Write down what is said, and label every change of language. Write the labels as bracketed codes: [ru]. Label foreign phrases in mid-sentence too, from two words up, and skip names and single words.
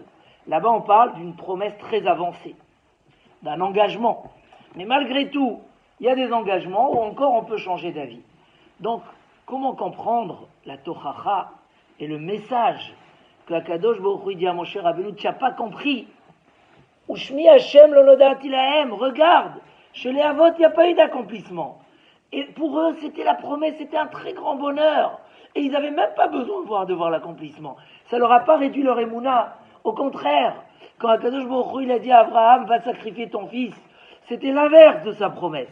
[fr] Là-bas, on parle d'une promesse très avancée, d'un engagement. Mais malgré tout, il y a des engagements où encore on peut changer d'avis. Donc, comment comprendre la Tochacha et le message que Akadosh Baruch Hu dit à Moshe Rabbeinu, tu n'as pas compris. [he] ושמי השם לא נודעתי להם, [fr] regarde, chez les Avot, il n'y a pas eu d'accomplissement. Et pour eux, c'était la promesse, c'était un très grand bonheur. Et ils n'avaient même pas besoin de voir l'accomplissement. Ça ne leur a pas réduit leur émouna. Au contraire, quand Akadosh Baruch Hu, il a dit à Abraham, va sacrifier ton fils, c'était l'inverse de sa promesse.